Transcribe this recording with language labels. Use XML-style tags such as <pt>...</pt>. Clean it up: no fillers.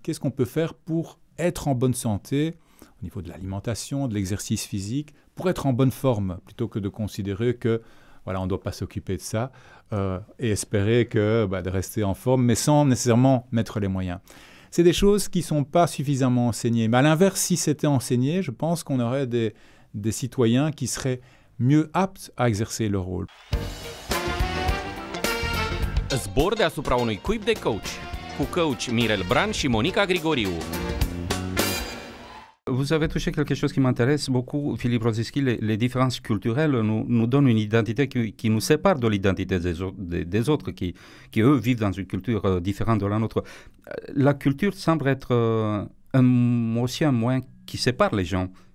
<fr>Qu'est-ce qu'on peut faire pour être en bonne santé, au niveau de l'alimentation, de l'exercice physique, pour être en bonne forme, plutôt que de considérer que voilà, on ne doit pas s'occuper de ça et espérer de rester en forme, mais sans nécessairement mettre les moyens. C'est des choses qui ne sont pas suffisamment enseignées. Mais à l'inverse, si c'était enseigné, je pense qu'on aurait des citoyens qui seraient mieux aptes à exercer leur rôle.</fr> <ro>Zbor deasupra unui cuib de coach, cu coach Mirel Bran și Monica Grigoriu.</ro> <fr>Vous avez touché quelque chose qui m'intéresse beaucoup, Philippe Rosinski. Les différences culturelles nous donnent une identité qui nous sépare de l'identité des autres qui, eux, vivent dans une culture différente de la nôtre. La culture semble être aussi un moyen qui sépare les gens.</fr>